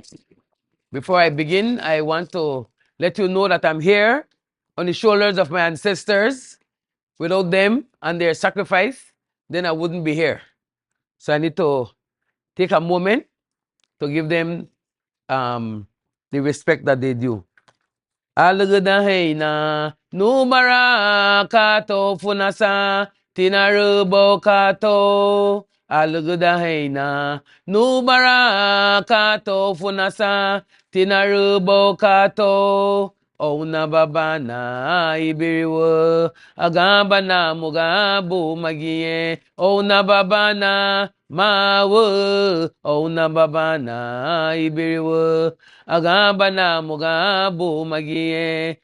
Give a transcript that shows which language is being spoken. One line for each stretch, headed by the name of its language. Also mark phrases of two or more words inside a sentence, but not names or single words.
English: Before I begin, I want to let you know that I'm here on the shoulders of my ancestors. Without them and their sacrifice, then I wouldn't be here. So I need to take a moment to give them the respect that they do.
Garifuna: Alugadaheina numara kato funasa tinarubo kato. Alugadaheina numara kato funasa tinarubo kato. Ouna babana ibiriwo agambana mugabu magiye. Ouna babana mawo. Ouna babana ibiriwo agambana mugabu magiye.